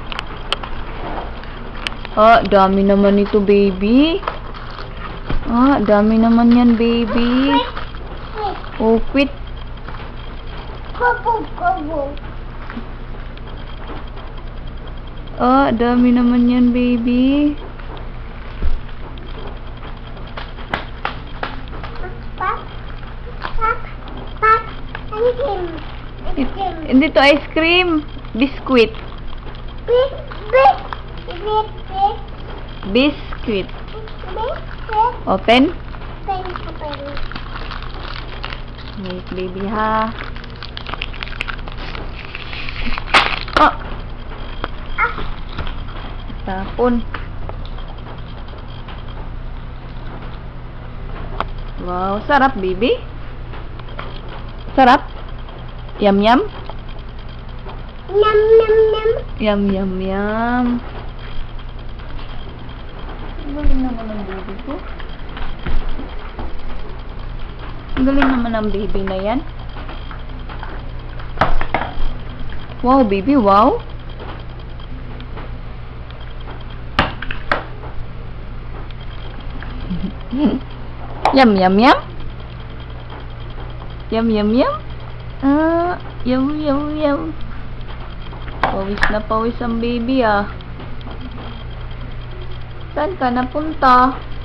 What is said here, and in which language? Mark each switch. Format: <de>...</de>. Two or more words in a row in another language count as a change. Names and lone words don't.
<tl>Ah, dami naman ito, baby. Ah, dami naman yan, baby.</tl> <en>Oh, quit. Kuku. Kuku. Ah, dami naman yan, baby. Pap. Pap. Pap. Angin. Angin.</en> <tl>Hindi to</tl> <en>ice cream.</en> <tl>Biscuit.</tl> <en>Big. Big. Big. Big. Biscuit. Big. Big. Open. Pen. Pen. Wait, baby, ha. Ah, Ah.</en> <tl>tapon. Wow, sarap, baby. Sarap. Yum, yum. Nam nam nam. Yum, yum, yum. Ang galing naman ng baby ko. Ang galing naman ng baby na yan.</tl> <en>Wow, baby, wow. Yum, yum, yum. Yum, yum, yum. Ah, yum, yum, yum.</en> <tl>Pawis na pawis ang baby, ah. Saan ka napunta?</tl>